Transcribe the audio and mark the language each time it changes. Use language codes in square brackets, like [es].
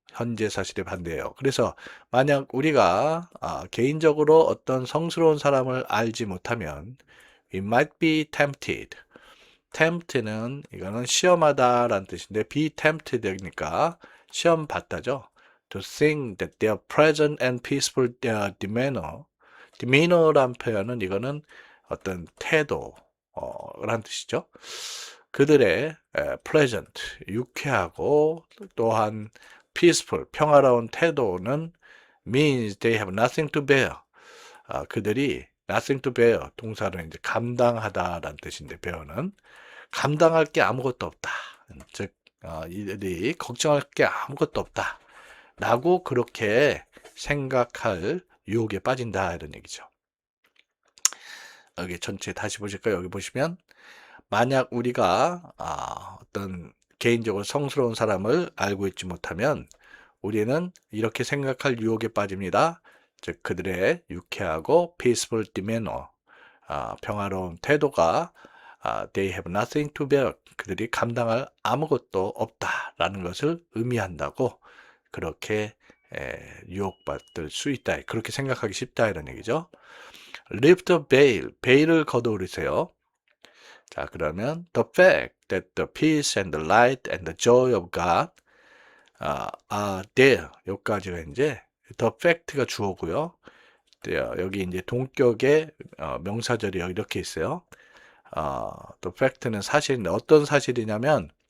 [ko] 현재 사실에 반대예요. 그래서 만약 우리가 개인적으로 어떤 성스러운 사람을 알지 못하면 [en] we might be tempted. [ko] tempt는 이거는 시험하다라는 뜻인데 be tempted니까 시험 받다죠. [en] To think that their present and peaceful demeanor. [ko] demeanor란 표현은 이거는 어떤 태도란 뜻이죠. 그들의 [en] pleasant, [ko] 유쾌하고 또한 [en] peaceful, [ko] 평화로운 태도는 [en] means they have nothing to bear. [ko] 그들이 nothing to bear, 동사는 이제 감당하다라는 뜻인데 bear는 감당할 게 아무것도 없다. 즉 이들이 걱정할 게 아무것도 없다. 라고 그렇게 생각할 유혹에 빠진다 이런 얘기죠. 여기 전체 다시 보실까요? 여기 보시면 만약 우리가 어떤 개인적으로 성스러운 사람을 알고 있지 못하면 우리는 이렇게 생각할 유혹에 빠집니다. 즉 그들의 유쾌하고 [en] peaceful demeanor, [ko] 평화로운 태도가 [en] they have nothing to bear, [ko] 그들이 감당할 아무것도 없다라는 것을 의미한다고 그렇게 유혹받을 수 있다. 그렇게 생각하기 쉽다 이런 얘기죠. [en] Lift the veil, [ko] 베일을 걷어올리세요. 자, 그러면 [en] the fact that the peace and the light and the joy of God are there. [ko] 여기까지가 이제 the fact가 주어고요. 여기 이제 동격의 명사절이 이렇게 있어요. the fact는 사실인데 어떤 사실이냐면